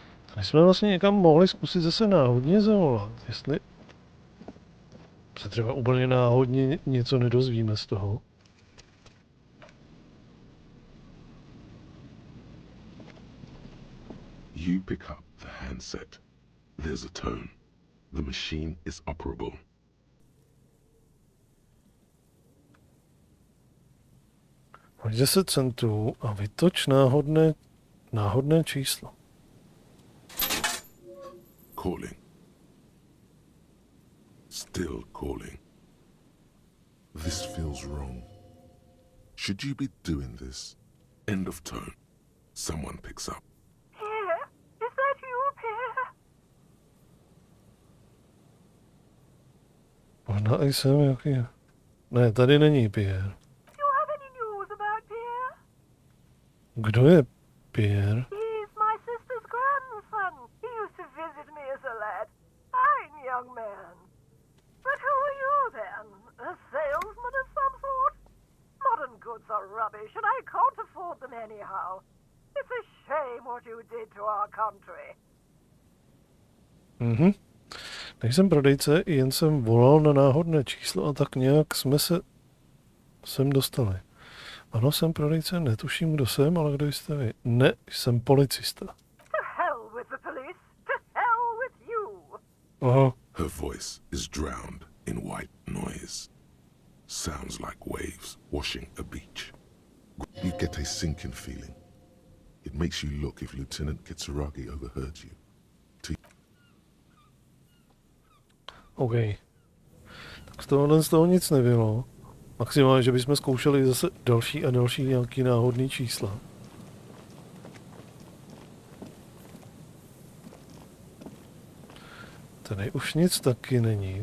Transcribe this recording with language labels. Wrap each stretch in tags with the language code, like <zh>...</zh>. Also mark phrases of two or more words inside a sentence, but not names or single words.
<cs>Tady jsme vlastně někam mohli zkusit zase náhodně zavolat, jestli se třeba úplně náhodně něco nedozvíme z toho.</cs> <en>You pick up the handset. There's a tone. The machine is operable.</en> <cs>Hoď 10 centů a vytoč náhodné číslo.</cs> <en>Calling. Still calling. This feels wrong. Should you be doing this? End of tone. Someone picks up. Pierre, is that you, Pierre?</en> <cs>Možná i jsem jaký. Ne, tady není Pierre.</cs> <en>Do you have any news about Pierre?</en> <cs>Kdo je Pierre?</cs> <en>He's my sister's grandson. He used to visit me as a lad. Fine young man. But who are you then? A salesman of some sort? Modern goods are rubbish, and I can't afford them anyhow. It's a shame what you did to our country. Mhm.</en> <cs>Nejsem prodejce, jen jsem volal na náhodné číslo a tak nějak jsme se sem dostali. Ano, jsem prodejce, netuším, kdo jsem, ale kdo jste vy? Ne, jsem policista.</cs> <en>To hell with the police. To hell with you. Aha. Her voice is drowned in white noise. Sounds like waves washing a beach. You get a sinking feeling. It makes you look if Lieutenant Kitsuragi overheard you. OK.</en> <cs>Tak z toho nic nebylo. Maximálně, že bychom zkoušeli zase další a další nějaký náhodný čísla. Tady už nic taky není.</cs>